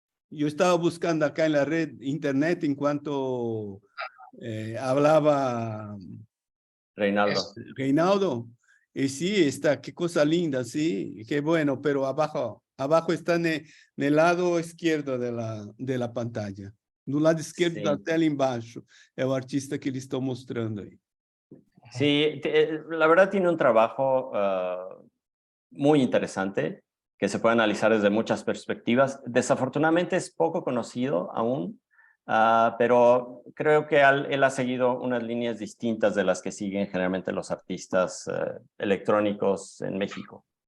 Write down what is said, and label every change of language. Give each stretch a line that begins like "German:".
Spanish: Yo estaba buscando acá en la red internet en cuanto hablaba Reinaldo. Reinaldo. Y sí, está, qué cosa linda, sí, qué bueno, pero abajo está en el lado izquierdo de la pantalla.
Portuguese: No lado esquerdo
Spanish: Sí.
Portuguese: da tela embaixo, é o artista que eles estão mostrando aí.
Spanish: Sí, la verdad tiene un trabajo muy interesante que se puede analizar desde muchas perspectivas. Desafortunadamente es poco conocido aún, pero creo que él ha seguido unas líneas distintas de las que siguen generalmente los artistas electrónicos en México.